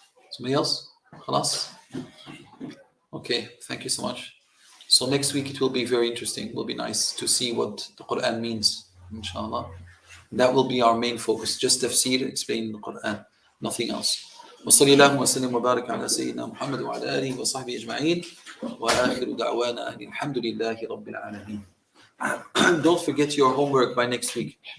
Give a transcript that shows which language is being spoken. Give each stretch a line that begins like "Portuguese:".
English: Somebody else? Khalas? Okay, thank you so much. So next week it will be very interesting. It will be nice to see what the Quran means, inshallah. That will be our main focus. Just tafsir, explain the Quran, nothing else.
Arabic: وصلى الله وسلم وبارك على سيدنا محمد وعلى آله وصحبه أجمعين وآخر دعوانا أن الحمد لله رب العالمين.
English: Don't forget your homework by next week.